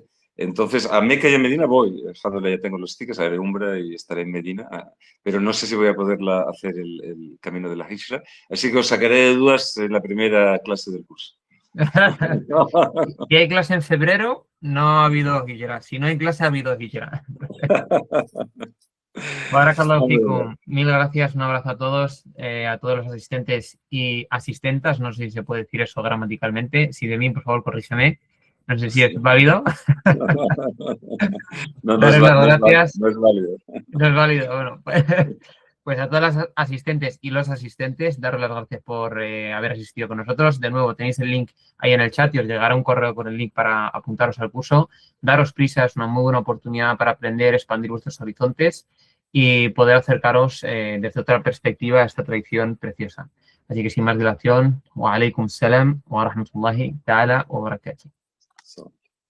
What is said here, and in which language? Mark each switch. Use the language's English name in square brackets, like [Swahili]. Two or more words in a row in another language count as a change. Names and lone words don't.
[Spanish] Entonces, a Meca y a Medina voy. Alhamdulillah, ya tengo los tickets, haré Umra y estaré en Medina, pero no sé si voy a poder hacer el camino de la Hijra. Así que os sacaré de dudas en la primera clase del curso. Si hay clase en febrero, no ha habido Hijra. Si no hay clase, ha habido Hijra. [Arabic] بارك الله فيكم. [Spanish] Mil gracias, un abrazo a todos los asistentes y asistentas. No sé si se puede decir eso gramaticalmente. Si de mí, por favor, corrígeme. No sé si es válido. No es válido. No es válido. Bueno, pues a todas las asistentes y los asistentes, daros las gracias por haber asistido con nosotros. De nuevo, tenéis el link ahí en el chat y os llegará un correo con el link para apuntaros al curso. Daros prisa, es una muy buena oportunidad para aprender, expandir vuestros horizontes y poder acercaros desde otra perspectiva a esta tradición preciosa. Así que sin más dilación, [Arabic] وعليكم السلام ورحمة الله تعالى وبركاته.